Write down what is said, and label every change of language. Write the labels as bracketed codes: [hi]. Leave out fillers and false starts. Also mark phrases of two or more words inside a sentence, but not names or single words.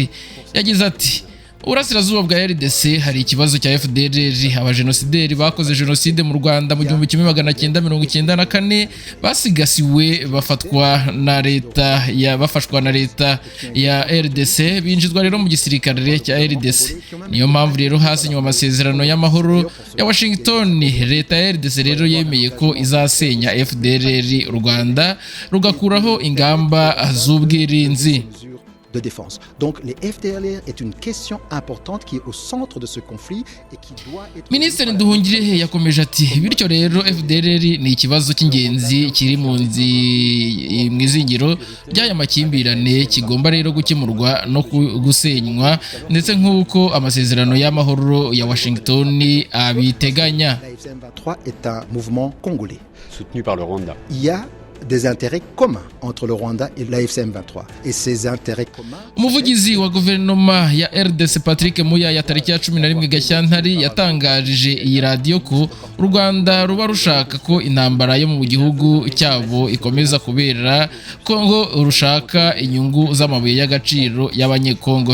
[rw] Yagize ati Urasirazuba bwa RDC hari ikibazo cya FDLR, abajenosideri bakoze jenoside mu Rwanda mu 1994 basigasiwe bafashwa na leta ya RDC binjizwa rero mu gisirikare cya RDC. Niyo mpamvu rero hasinywa amasezerano y'amahoro ya Washington. Leta ya RDC rero yemeye ko izasenya FDLR, u Rwanda rugakuraho ingamba z'ubwirinzi [fr] de défense. Donc les FDLR est une question importante qui est au centre de ce conflit et qui doit être. [rw] Minisitiri Nduhungirehe yakomeje ati bityo rero FDLR ni ikibazo cy'ingenzi kiri mu izingiro ry'aya makimbirane kigomba rero gukemurwa no gusenywa ndetse nk'uko amasezerano y'amahoro ya Washington abiteganya. [fr] La FCM23 est un mouvement congolais soutenu par le Rwanda. Il y a des intérêts communs entre le Rwanda et la FCM23 et ces intérêts communs. [rw] Umuvugizi wa guverinoma ya RDC Patrick Muyaya tariki ya 11 Gashyantare yatangarije iyi radio ko u Rwanda ruba rushaka ko intambara yo mu gihugu cyabo ikomeza kubera Kongo rushaka inyungu z'amabuye y'agaciro y'abanyekongo.